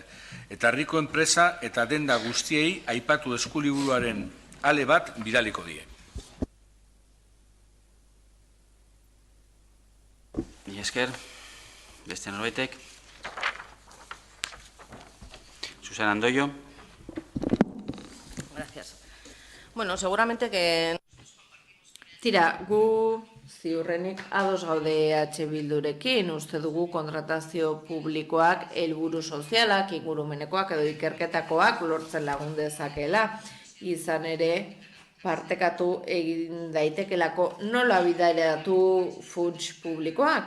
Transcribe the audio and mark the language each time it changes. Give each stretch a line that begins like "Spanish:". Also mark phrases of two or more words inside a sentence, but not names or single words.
Basque: Eta herriko enpresa eta denda guztiei aipatu eskuliburuaren ale bat bidaliko die. Mila esker, beste norbaitek. Susana Andoyo.
Spanish: Gracias. Bueno, seguramente que...
Basque: Tira, gu ziurrenik ados gaude Bildurekin, uste dugu kontratazio publikoak helburu sozialak, ingurumenekoak edo ikerketakoak lortzen lagun dezakela. Izan ere, partekatu egin daitekelako nola bideratu funts publikoak.